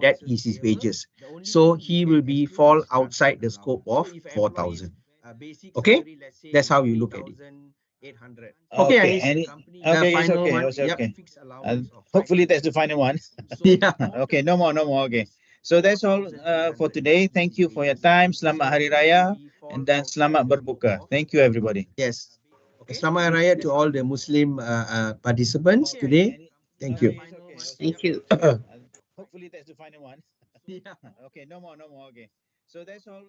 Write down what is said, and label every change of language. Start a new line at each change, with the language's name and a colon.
English: That is his wages. So he will be fall outside the scope of 4,000. Okay, that's how you look at it. Okay, Okay, Anis. okay, it's Final okay, one. it's Yep. okay. Hopefully that's the final one. Yeah. Okay, no more, no more. Okay, so that's all for today. Thank you for your time.
Malay: Selamat Hari Raya dan selamat berbuka.
English: Thank you, everybody. Yes.
Malay: Selamat Hari Raya
English: to all the Muslim participants today. Thank you. Thank you. Hopefully that's the final one. Okay, no more, no more. Okay, so that's all.